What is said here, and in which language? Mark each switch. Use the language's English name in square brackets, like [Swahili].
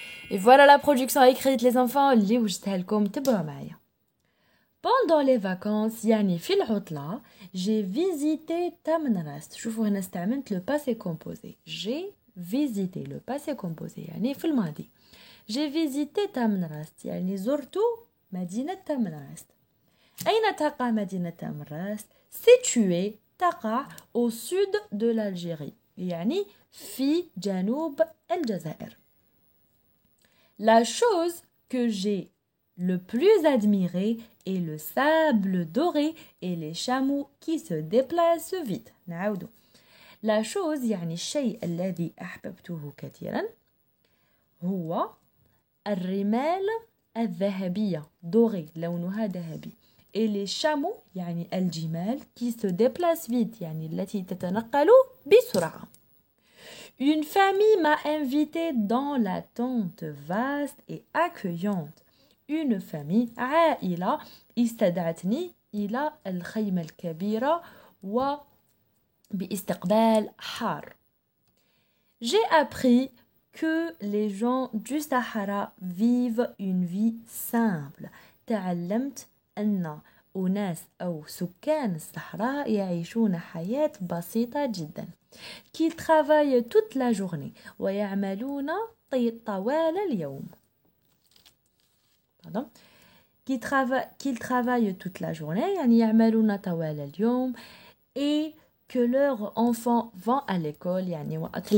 [French] Et voilà la production écrite les enfants [Arabic] اللي وجدتها لكم تبعوا معايا. [French] Pendant les vacances يعني في العطلة j'ai visité تامنراست. [Arabic] شوفوا هنا استعملت [French] le passé composé. J'ai visité le passé composé [Arabic] يعني في الماضي. [French] J'ai visité [Arabic] تامنراست يعني زرت مدينة تامنراست. أين تقع مدينة تامنراست؟ Située تقع [French] au sud de l'Algérie [Arabic] يعني في جنوب الجزائر. [French] La chose que j'ai le plus admiré est le sable doré et les chameaux qui se déplacent vite. [Arabic] نعاودو. La chose يعني الشيء الذي أحببته كثيرا هو الرمال الذهبية doré لونها ذهبي et les chameaux يعني الجمال qui se déplacent vite يعني التي تتنقل بسرعة. [French] Une famille m'a invité dans la tente vaste et accueillante. [Arabic] Une famille عائلة استدعتني إلى الخيمة الكبيرة وباستقبال حار. [French] J'ai appris que les gens du Sahara vivent une vie simple. [Arabic] تعلمت أن أناس أو سكان الصحراء يعيشون حياة بسيطة جدا. [French] Qu'ils travaillent toute la journée [Arabic] ويعملون طوال اليوم. [French] Pardon. Qu'ils travaillent toute la journée [Arabic] يعني يعملون طوال اليوم [French] et que leurs enfants vont à l'école [Arabic] يعني وأطفالهم